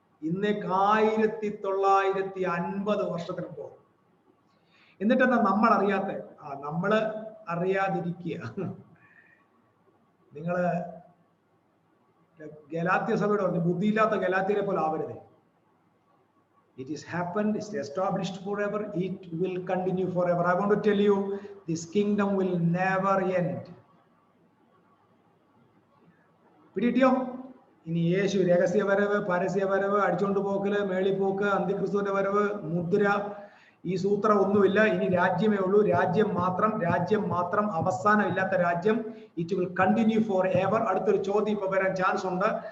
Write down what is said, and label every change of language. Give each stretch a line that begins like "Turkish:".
Malayalam: ഇന്നേക്ക് 1950 വർഷത്തിന് പോകും. എന്നിട്ടെന്താ നമ്മൾ അറിയാത്ത? നമ്മള് അറിയാതിരിക്കുക. നിങ്ങള് ഗലാത്യ സഭയോട് പറഞ്ഞു, ബുദ്ധിയില്ലാത്ത ഗലാത്യരെ പോലെ ആവരുത്.
English: It is happened, it's established forever, it will continue forever. I want to tell you, this kingdom will never end.
Malayalam: പിടിയോ? ഇനി യേശു രഹസ്യവരവ്, പരസ്യവരവ്, അടിച്ചുകൊണ്ട് പോക്കല്, മേളിപ്പോക്ക്, അന്ത്യക്രിസ്തുവിന്റെ വരവ്, മുദ്ര, ഈ സൂത്രം ഒന്നുമില്ല. ഇനി രാജ്യമേ ഉള്ളൂ. രാജ്യം മാത്രം, അവസാനം ഇല്ലാത്ത രാജ്യം.
English: It will continue forever.
Malayalam: അടുത്തൊരു ചോദ്യം ഇപ്പൊ വരാൻ ചാൻസ് ഉണ്ട്.